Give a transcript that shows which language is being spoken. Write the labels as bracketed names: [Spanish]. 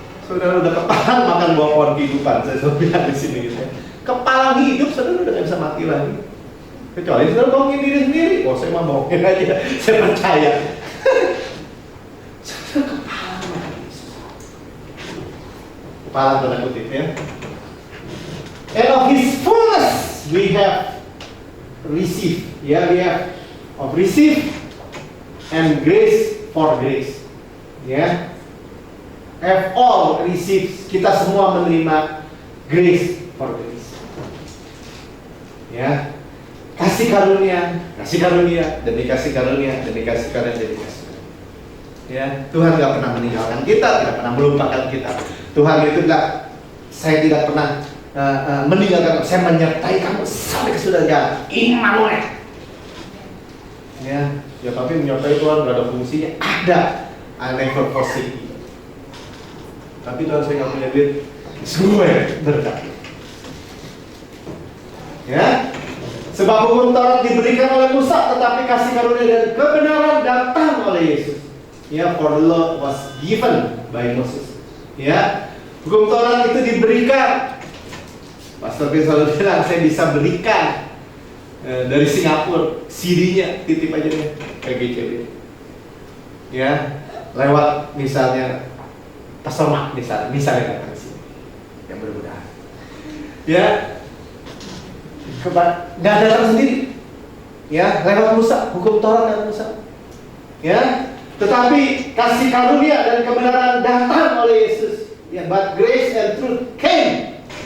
[Indonesian] Saudara udah kepalang makan buah pohon kehidupan. Saya selalu bilang di sini gitu ya. Kepalang hidup, saudara udah gak bisa mati lagi. Kecuali saudara bohongin diri sendiri. Oh, saya mah bohongin aja. Saya percaya. Saudara kepalang makan Yesus. Kepalang tanda kutip ya. [English] And of His fullness we have received. Ya, we have of receive and grace for grace. Ya. Have all received. [Indonesian] Kita semua menerima [English] grace for grace. [Indonesian] Ya. Kasih karunia demi kasih karunia demi kasih karunia demi kasih karunia. Ya, Tuhan gak pernah meninggalkan kita, tidak pernah melupakan kita. Tuhan itu saya tidak pernah meninggalkan, saya menyertai kamu sampai ke surga. Immanuel. Ya, tapi menyertai Tuhan gak ada fungsinya. Ada. [English] I never forsake you. [Indonesian] Tapi Tuhan, saya gak punya duit. Gue berkati. Ya. Sebab hukum Taurat diberikan oleh Musa, tetapi kasih karunia dan kebenaran datang oleh Yesus. [English] Ya, for the law was given by Moses. [Indonesian] Ya, hukum Taurat itu diberikan. Pastor Chris selalu bilang, saya bisa berikan dari Singapura CD-nya, titip aja deh ke GCB. Ya, lewat misalnya Pastor misalnya datang sini, yang mudah-mudahan. Ya. Nggak datang sendiri, ya, lewat Musa, hukum Taurat dan Musa, ya. Tetapi kasih karunia dan kebenaran datang oleh Yesus, ya. [English] But grace and truth came.